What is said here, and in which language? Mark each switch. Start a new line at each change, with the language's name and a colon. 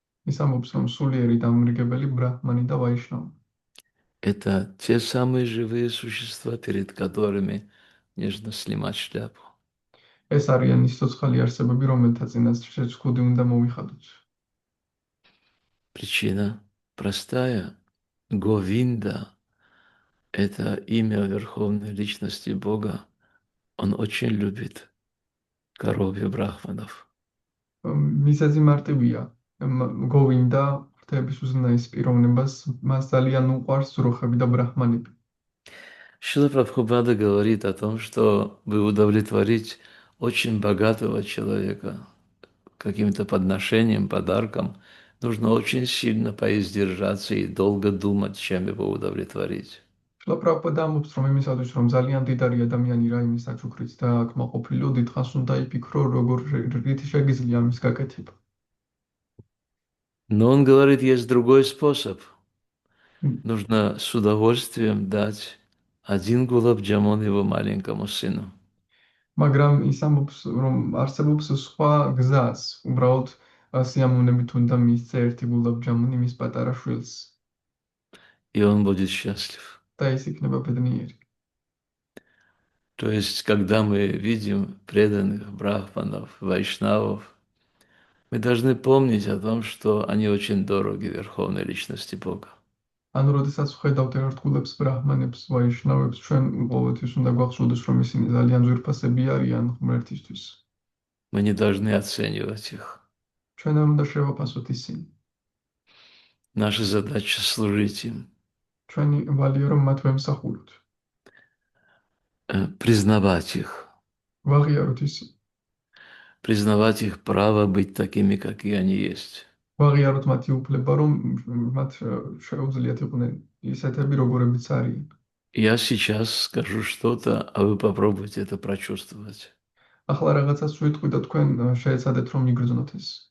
Georgian: ის ამბობს, რომ სულიერი დამრიგებელი ბრაჰმანი და ვაიშნავი.
Russian: Это те самые живые существа, перед которыми нужно снимать шляпу.
Georgian: ეს არიან ის ცოცხალი არსებები, რომელთა წინაშეც ხუდი უნდა მოვიხადოთ.
Russian: Причина простая. Говинда – это имя Верховной Личности Бога. Он очень любит коровью брахманов.
Georgian: მიზეზი მარტივია. გოვინდა, ღვთაების უზენაეს პიროვნებას, მას ძალიან უყვარს ზრუხები და ბრაჰმანები.
Russian: Шрила Прабхупада говорит о том, что вы удовлетворить очень богатого человека каким-то подношением, подарком, нужно очень сильно поиздержаться и долго думать, чем его удовлетворить.
Georgian: შლა პრაბჰუპადა ამბობს, რომ იმისათვის, რომ ძალიან დიდარი ადამიანი რაიმე საჩუქრით დააკმაყოფილო, დიდხანს უნდა იფიქრო, რით შეგიძლია ამის გაკეთება.
Russian: Но он говорит, есть другой способ. Нужно с удовольствием дать один гулаб джамун его маленькому сыну.
Georgian: მაგრამ ის ამბობს, რომ არსებობს სხვა გზას, უბრალოდ სიამოვნებით უნდა მისცე ერთი გულაბჯამუნი მის პატარა შვილს
Russian: И он будет счастлив.
Georgian: და ის იქნება ბედნიერი.
Russian: То есть, когда мы видим преданных брахманов, вайшнавов, мы должны помнить о том, что они очень дороги Верховной Личности Бога.
Georgian: ანუ როდესაც ვხედავთ ერთგულებს, ბრაჰმანებს, ვაიშნავებს, ჩვენ ყოველთვის უნდა გვახსოვდეს, რომ ისინი ძალიან ძვირფასები არიან ღმერთისთვის.
Russian: Мы не должны оценивать их.
Georgian: ჩვენ არ უნდა შევაფასოთ ისინი.
Russian: Наша задача служить им,
Georgian: ჩვენი ვალია რომ მათ ვემსახუროთ.
Russian: признавать их,
Georgian: ვაღიაროთ ისინი.
Russian: признавать их право быть такими, какие они есть.
Georgian: ვაღიაროთ მათი უფლება, რომ მათ შეუძლიათ იყვნენ ისეთები, როგორებიც არიან.
Russian: Я сейчас скажу что-то, а вы попробуйте это прочувствовать.
Georgian: ახლა რაღაცას ვიტყვი და თქვენ შეეცადეთ რომ იგრძნოთ ეს.